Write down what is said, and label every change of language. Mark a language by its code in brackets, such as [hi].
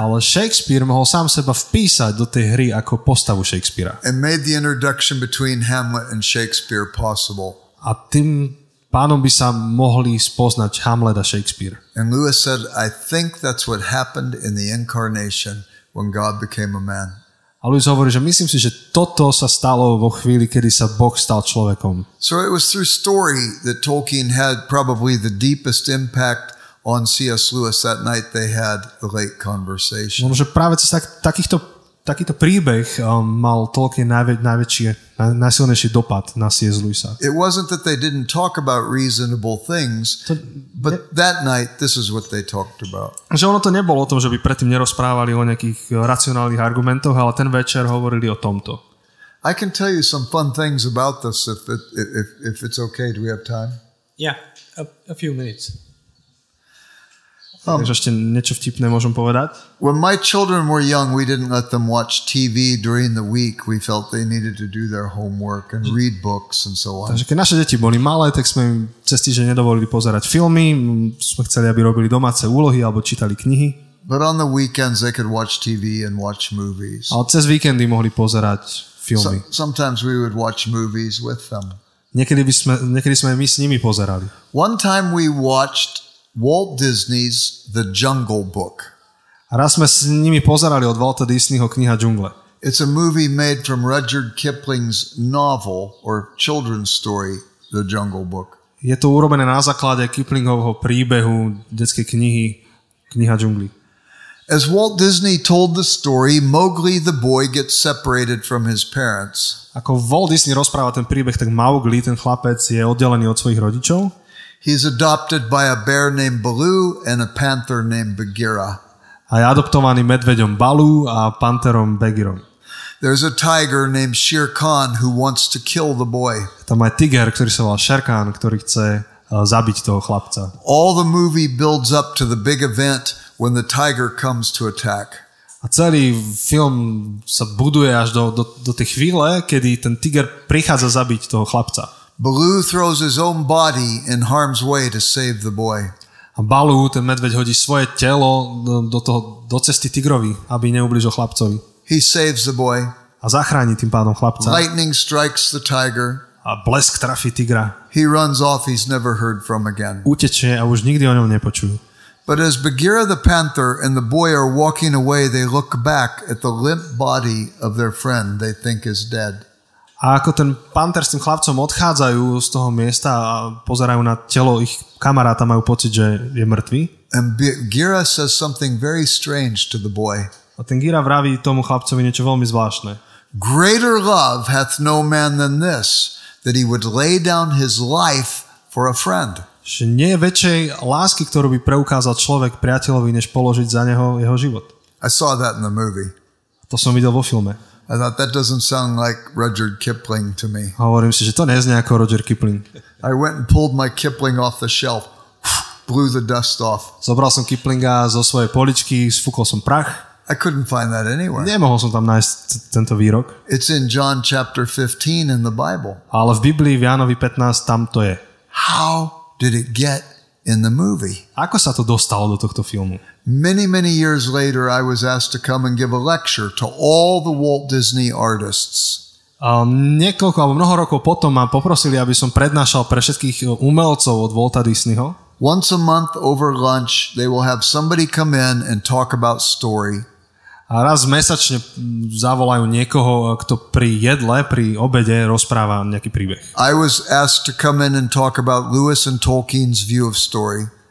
[sk] Ale Shakespeare mohol sám seba vpísať do tej hry ako postavu Shakespearea. [en] And made the introduction between Hamlet and Shakespeare possible. [sk] A tým pánom by sa mohli spoznať Hamlet a Shakespeare. [en] And Lewis said, I think that's what happened in the incarnation when God became a man. [sk] A Lewis hovorí, že myslím si, že toto sa stalo vo chvíli, kedy sa Boh stal človekom. [en] So it was through story that Tolkien had probably the deepest impact on C.S. Lewis that night they had the late conversation. [sk] Možno, že práve cez takýto príbeh mal Tolkien najsilnejší dopad na C.S. Lewisa. [en] It wasn't that they didn't talk about reasonable things, but that night this is what they talked about. [sk] Že ono to nebolo o tom, že by predtým nerozprávali o nejakých racionálnych argumentoch, ale ten večer hovorili o tomto. [en] I can tell you some fun things about this if it's okay. Do we have time? Yeah, a few minutes. [sk] Takže ešte niečo vtipné môžem povedať. [en] When my children were young, we didn't let them watch TV during the week. We felt they needed to do their homework and read books and so on. [sk] Takže keď naše deti boli malé, tak sme im cez týždeň nedovolili pozerať filmy, sme chceli, aby robili domáce úlohy alebo čítali knihy. [en] But on the weekends they could watch TV and watch movies. [sk] Ale cez víkendy mohli pozerať filmy. [en] Sometimes we would watch movies with them. [sk] Niekedy sme my s nimi pozerali. [en] One time we watched Walt Disney's The Jungle Book. [sk] A raz sme s nimi pozerali od Walta Disneyho Kniha džungle. [en] It's a movie made from Rudyard Kipling's novel or children's story, The Jungle Book. [sk] Je to urobené na základe Kiplingovho príbehu detskej knihy Kniha džungly. [en] As Walt Disney told the story, Mowgli the boy gets separated from his parents. [sk] Ako Walt Disney rozpráva ten príbeh, tak Mowgli, ten chlapec, je oddelený od svojich rodičov. [en] He's adopted by a bear named Baloo and a panther named Bagheera. [sk] A je adoptovaný medveďom Baloo a panterom Bagheerom. [en] There's a tiger named Shere Khan who wants to kill the boy. [sk] Tam aj tiger, ktorý sa volá Shere Khan, ktorý chce zabiť toho chlapca. [en] All the movie builds up to the big event when the tiger comes to attack. [sk] A celý film sa buduje až do tej chvíle, kedy ten tiger prichádza zabiť toho chlapca. [en] Baloo throws his own body in harm's way to save the boy. [sk] A Baloo, ten medveď, hodí svoje telo do cesty tigrovi, aby neublížil chlapcovi. [en] He saves the boy. [sk] A zachráni tým pádom chlapca. [en] Lightning strikes the tiger. [sk] A blesk trafí tigra. [en] He runs off, he's never heard from again. [sk] Utečie a už nikdy o ňom nepočujú. [en] But as Bagheera the panther and the boy are walking away, they look back at the limp body of their friend they think is dead. [sk] A ako ten panter s tým chlapcom odchádzajú z toho miesta a pozerajú na telo ich kamaráta, majú pocit, že je mŕtvý. [en] And Gira says something very strange to the boy. [sk] A ten Gira vraví tomu chlapcovi niečo veľmi zvláštne. [en] Greater love hath no man than this, that he would lay down his life for a friend. [sk] Že nie je väčšej lásky, ktorú by preukázal človek priateľovi, než položiť za neho jeho život. [en] I saw that in the movie. [sk] To som videl vo filme. [en] I thought that doesn't sound like Rudyard Kipling to me. [sk] Hovorím si, že to neznie ako Roger Kipling. [en] I went and pulled my Kipling off the shelf, blew the dust off. [sk] Zobral som Kiplinga zo svojej poličky, sfúkol som prach. [en] I couldn't find that anywhere. [sk] Nemohol som tam nájsť tento výrok. [en] It's in John chapter 15 in the Bible. [sk] Ale v Biblii v Jánovi 15 tam to je. [en] How did it get in the movie? [sk] Ako sa to dostalo do tohto filmu? [en] Many, many years later, I was asked to come and give a lecture to all the Walt Disney artists. [sk] Niekoľko alebo mnoho rokov potom ma poprosili, aby som prednášal pre všetkých umelcov od Walta Disneyho. [en] Once a month over lunch, they will have somebody come in and talk about story. [sk] A raz mesačne zavolajú niekoho, kto pri jedle, pri obede rozpráva nejaký príbeh. [en] I was asked to come in and talk about Lewis and Tolkien's view of story.